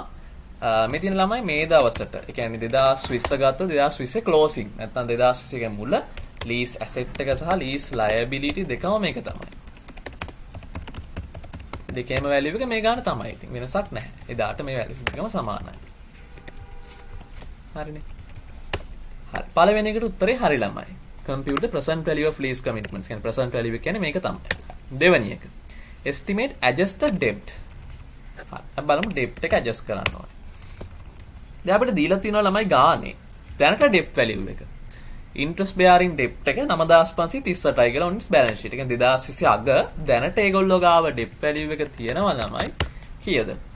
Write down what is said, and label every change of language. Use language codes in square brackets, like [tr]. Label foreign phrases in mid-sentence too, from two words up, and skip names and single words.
[si] මේ තියෙන ළමයි මේ දවසට. ඒ කියන්නේ 2020 ගත්තොත් 2020 closing නැත්නම් 2020 ගේ මුල [en] lease asset [si] එක සහ [en] lease liability [si] දෙකම මේක තමයි. දෙකේම වැලියු එක මේ ගන්න තමයි. ඉතින් වෙනසක් නැහැ. එදාට මේ වැලියු දෙකම සමානයි. හරිනේ. හරි. පළවෙනි එකට උත්තරේ හරි ළමයි. [en] compute the present value of lease commitments. [si] කියන්නේ [en] present value [si] එක කියන්නේ මේක තමයි. දෙවෙනි එක. [en] estimate adjusted debt. [si] හරි. අපි බලමු debt එක adjust කරන්න ඕනේ. දැන් අපිට දීලා තියෙනවා ළමයි ගානේ. දැනට [en] debt value [si] එක. [en] interest bearing debt [si] එක 9538යි කියලා ඔන්න [en] balance sheet. [si] ඒ කියන්නේ 2020 අග දැනට ඒගොල්ලෝ ගාව [en] debt value [si] එක තියෙනවා ළමයි කීයද?